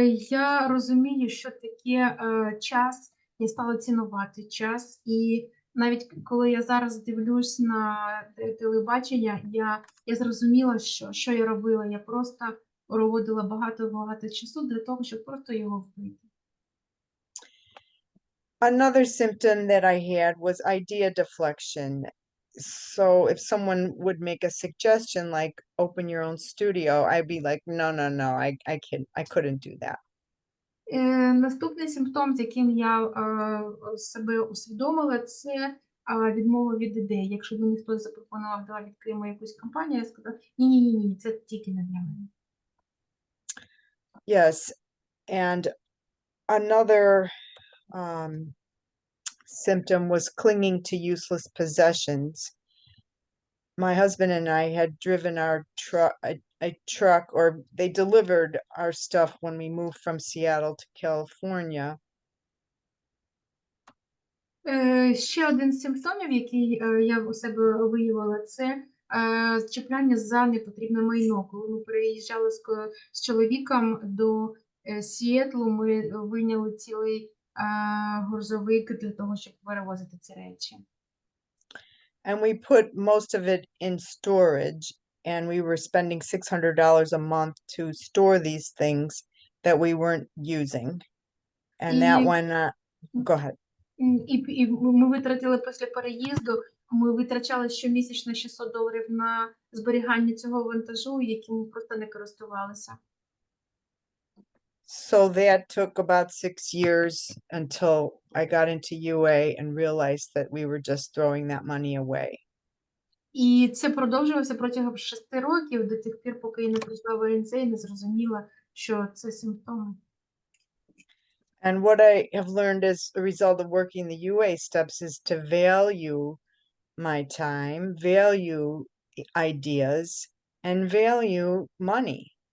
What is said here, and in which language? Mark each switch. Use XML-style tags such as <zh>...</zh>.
<uk>Я розумію, що таке час, я стала цінувати час, і навіть коли я зараз дивлюсь на телебачення, я зрозуміла, що я робила. Я просто проводила багато часу для того, щоб просто його вбити.</uk> <en>Another symptom that I had was idea deflection. So if someone would make a suggestion like open your own studio, I'd be like, no, I couldn't do that.</en> <uk>Наступний симптом, з яким я себе усвідомила, це відмова від ідей. Якщо мені хтось запропонував, давай відкриємо якусь компанію, я сказала, ні, це тільки не для мене.</uk> <en>Yes, and another symptom was clinging to useless possessions. My husband and I had driven our a truck, or they delivered our stuff when we moved from Seattle to California.</en> <uk>Ще один з симптомів, який я у себе виявила, це зчепляння за непотрібне майно. Коли ми переїжджали з чоловіком до Сіетлу, ми вийняли цілий грузовик для того, щоб перевозити ці речі.</uk> <en>And we put most of it in storage, and we were spending $600 a month to store these things that we weren't using. And that one, go ahead.</en> <uk>І ми витратили після переїзду, ми витрачали щомісячно $600 на зберігання цього вантажу, яким ми просто не користувалися.</uk> <en>So that took about 6 years until I got into UA and realized that we were just throwing that money away.</en> <uk>І це продовжувалося протягом 6 років, до тих пір, поки я не прийшла в АНЗ і не зрозуміла, що це симптоми.</uk> <en>And what I have learned as a result of working the UA steps is to value my time, value ideas, and value money.</en>